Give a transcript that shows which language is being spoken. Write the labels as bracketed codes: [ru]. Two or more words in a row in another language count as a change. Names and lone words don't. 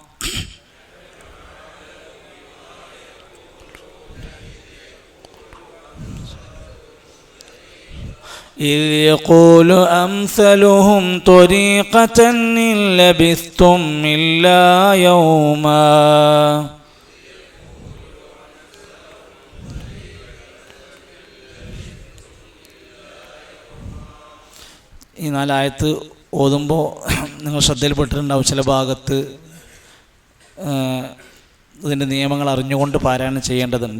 [ar] إذ يقول أمثلهم طريقة إن لبثتم إلا يوما [ml] ഈ നാലായത്ത് ഓതുമ്പോൾ നിങ്ങൾ ശ്രദ്ധയിൽപ്പെട്ടിട്ടുണ്ടാവും ചില ഭാഗത്ത് ഇതിൻ്റെ നിയമങ്ങൾ അറിഞ്ഞുകൊണ്ട് പാരായണം ചെയ്യേണ്ടതുണ്ട്.